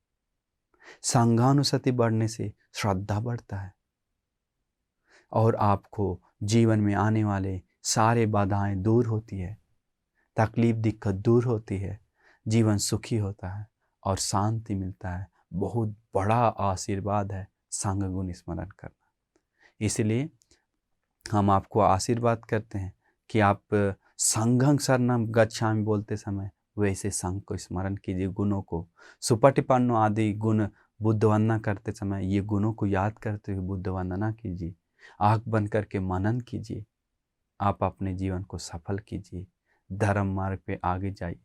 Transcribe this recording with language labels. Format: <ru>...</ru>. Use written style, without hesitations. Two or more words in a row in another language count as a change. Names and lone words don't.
<hi>संघानुसति बढ़ने से श्रद्धा बढ़ता है, और आपको जीवन में आने वाले सारे बाधाएं दूर होती है, तकलीफ दिक्कत दूर होती है, जीवन सुखी होता है और शांति मिलता है। बहुत बड़ा आशीर्वाद है संघ गुण स्मरण करना। इसलिए हम आपको आशीर्वाद करते हैं कि आप</hi> <pi>संघं शरणं गच्छामि</pi> <hi>बोलते समय वैसे संघ को स्मरण कीजिए, गुणों को, सुपटिपन्नो आदि गुण बुद्ध वंदना करते समय ये गुणों को याद करते हुए बुद्ध वंदना कीजिए, आँख बंद करके मनन कीजिए, आप अपने जीवन को सफल कीजिए, धर्म मार्ग पे आगे जाइए।</hi>